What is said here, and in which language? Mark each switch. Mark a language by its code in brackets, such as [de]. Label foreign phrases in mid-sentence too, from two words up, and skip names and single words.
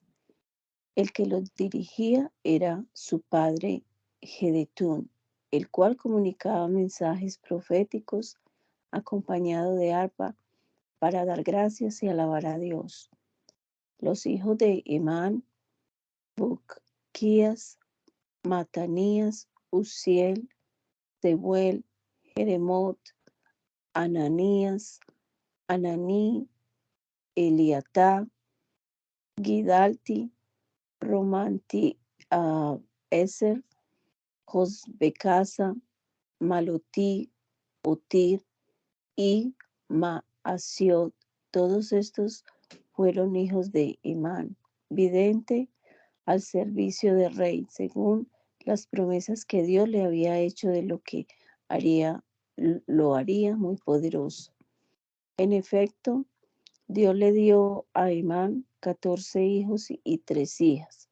[es] El que los dirigía era su padre Jedetún, el cual comunicaba mensajes proféticos acompañado de arpa para dar gracias y alabar a Dios. Los hijos de Emán, Buquías, Matanías, Uziel, Tebuel, Jeremot, Ananías, Ananí, Eliatá, Gidalti, Romanti, Eser, Josbecasa, Malotí, Otir y Maasiot. Todos estos fueron hijos de Emán, vidente al servicio del rey, según las promesas que Dios le había hecho de lo que lo haría muy poderoso. En efecto, Dios le dio a Emán 14 hijos y 3 hijas.